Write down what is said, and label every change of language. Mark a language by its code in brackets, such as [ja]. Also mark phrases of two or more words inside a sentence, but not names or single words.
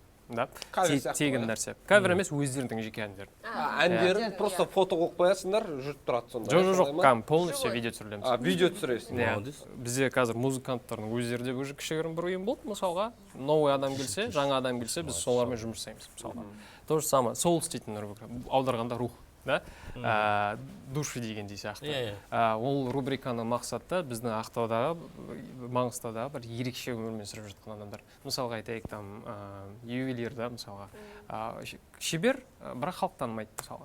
[kk] Тегін нәрсе. Кавер емес, өздерінің жеке әндерін. Әндерін просто фото қойып қоясыңдар, жүріп тұрады сонда. Жоқ, полностью видео түсірілеміз. Видео түсіресің. Бізде қазір музыканттардың өздері де уже кішігірім бір ұйым болды, мысалға. Новый адам келсе, жаңа адам келсе, біз солармен жұмыс жасаймыз, мысалға. [ru] То же самое, [kk] соулс дейтін аударғанда рух. Души дегендей сияқты. Ол рубриканың мақсаты біздің Ақтаудағы, Маңғыстаудағы бір ерекше өмірмен сүріп жатқан адамдар. Мысалға айтайық, ювелир да, мысалға. Шебер, бірақ халық танымайды, мысалға.